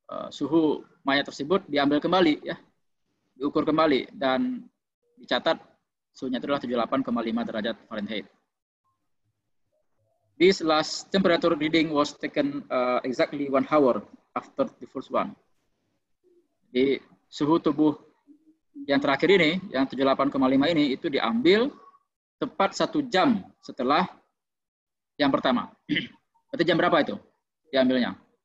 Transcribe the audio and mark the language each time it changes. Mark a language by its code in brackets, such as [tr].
[id] Suhu mayat tersebut diambil kembali, ya, diukur kembali dan dicatat suhunya itu adalah 78,5 derajat Fahrenheit. [en] This last temperature reading was taken exactly 1 hour after the first one. [id] Di suhu tubuh yang terakhir ini, yang 78,5 ini, itu diambil tepat 1 jam setelah yang pertama. Berarti jam berapa itu diambilnya?